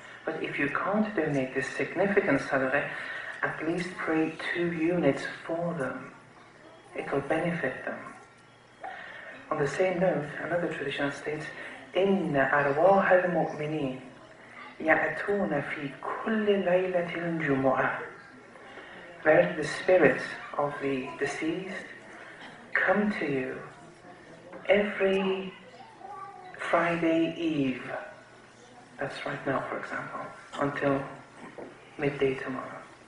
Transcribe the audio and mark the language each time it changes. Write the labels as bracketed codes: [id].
[en] But if you can't donate this significant sadaqah, at least pray 2 units for them. It will benefit them. On the same note, another tradition states, [ar] إِنَّ أَرْوَاحَ الْمُؤْمِنِينَ يَأْتُونَ فِي كُلِّ لَيْلَةٍ الْجُمُعَةِ. [en] Verily the spirits of the deceased come to you every Friday Eve. That's right now, for example, until midday tomorrow.